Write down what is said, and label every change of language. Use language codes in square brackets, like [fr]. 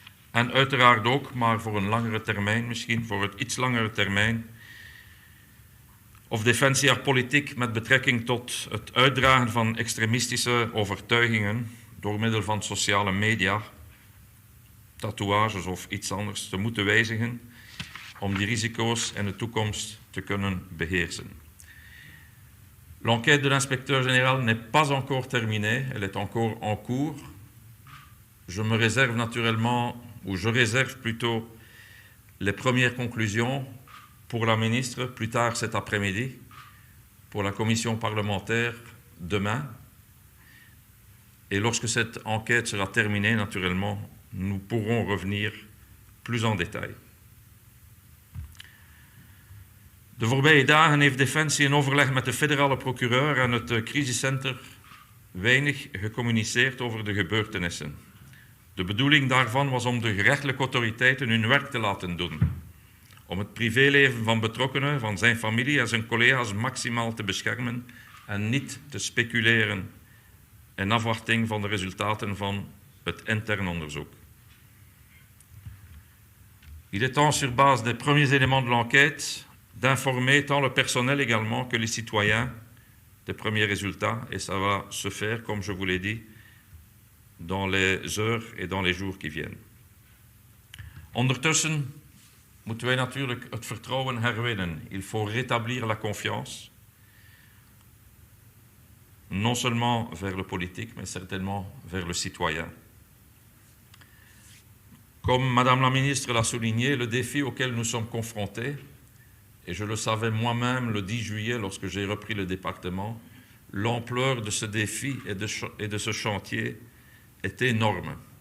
[nl] En uiteraard ook, maar voor een langere termijn, misschien voor het iets langere termijn, of defensie haar politiek met betrekking tot het uitdragen van extremistische overtuigingen door middel van sociale media, tatoeages of iets anders te moeten wijzigen om die risico's in de toekomst te kunnen beheersen. [fr] L'enquête de l'inspecteur général n'est pas encore terminée, elle est encore en cours. Je me réserve naturellement, ou je réserve plutôt, les premières conclusions pour la ministre plus tard cet après-midi, pour la commission parlementaire demain. Et lorsque cette enquête sera terminée, naturellement, nous pourrons revenir plus en détail. [nl] De voorbije dagen heeft Defensie in overleg met de federale procureur en het crisiscenter weinig gecommuniceerd over de gebeurtenissen. De bedoeling daarvan was om de gerechtelijke autoriteiten hun werk te laten doen. Om het privéleven van betrokkenen, van zijn familie en zijn collega's maximaal te beschermen en niet te speculeren in afwachting van de resultaten van het intern onderzoek. [fr] Il est temps, sur base des premiers éléments de l'enquête, d'informer tant le personnel également que les citoyens des premiers résultats, et ça va se faire, comme je vous l'ai dit, dans les heures et dans les jours qui viennent. [nl] Ondertussen moeten wij natuurlijk het vertrouwen herwinnen. [fr] Il faut rétablir la confiance, non seulement vers le politique, mais certainement vers le citoyen. Comme Madame la Ministre l'a souligné, le défi auquel nous sommes confrontés, et je le savais moi-même le 10 juillet lorsque j'ai repris le département, l'ampleur de ce défi et de ce chantier est énorme.